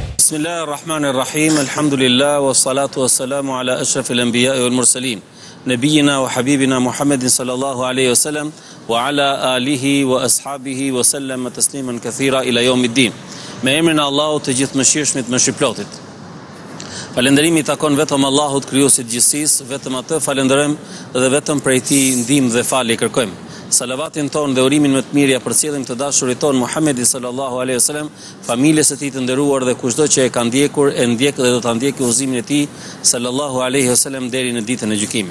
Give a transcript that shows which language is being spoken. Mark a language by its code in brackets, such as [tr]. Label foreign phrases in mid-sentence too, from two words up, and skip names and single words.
[ar] بسم الله الرحمن الرحيم. الحمد لله والصلاة والسلام على أشرف الأنبياء والمرسلين. نبينا وحبيبنا محمد صلى الله عليه وسلم وعلى آله وأصحابه وسلم تسليما كثيرا إلى يوم الدين. [sq] Me emrin e Allahut të gjithëmëshirshmit, mëshirëplotit. Falënderimi i takon vetëm Allahut, krijuesit të gjithësisë, vetëm atë falenderojmë dhe vetëm prej tij ndihmë dhe falje kërkojmë. Salavatin ton dhe urimin më të mirë ja përcjellim të dashurit ton Muhammedin [ar] صلى الله عليه وسلم, [sq] familjes së tij të nderuar dhe kushdo që e ka ndjekur, e ndjek dhe do ta ndjekë udhëzimin e tij [ar] صلى الله عليه وسلم [sq] deri në ditën e gjykimit.